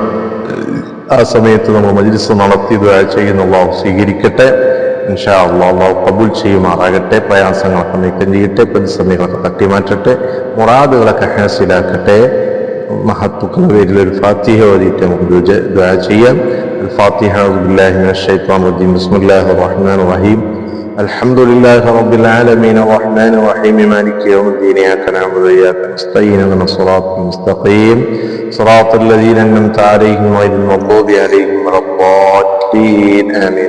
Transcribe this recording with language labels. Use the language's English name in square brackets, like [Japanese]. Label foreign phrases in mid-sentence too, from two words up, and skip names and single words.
[Malayalam] ആ സമയത്ത് നമ്മൾ മജ്‌ലിസ് നടത്തി ദുആ ചെയ്യുന്ന അല്ലാഹു സ്വീകരിക്കട്ടെ [Arabic] إن شاء الله. [Malayalam] അല്ലാഹു ഖബൂൽ ചെയ്യുമാറാകട്ടെ. പ്രയാസങ്ങളൊക്കെ നീക്കം ചെയ്യട്ടെ, പ്രതിസന്ധികളൊക്കെ തട്ടിമാറ്റട്ടെ, മുറാദുകളൊക്കെ ഹാസിലാക്കട്ടെ. മഹത്തുക്കളുടെ പേരിൽ ഒരു ഫാത്തിഹ ഓതിയിട്ട് നമുക്ക് ദുആ ചെയ്യാം. [Arabic] الفاتحة أعوذ بالله من الشيطان الرجيم بسم الله الرحمن الرحيم الحمد لله رب العالمين الرحمن الرحيم مالك يوم الدين إياك نعبد وإياك نستعين اهدنا الصراط المستقيم صراط الذين أنعمت عليهم غير المغضوب عليهم ولا الضالين آمين.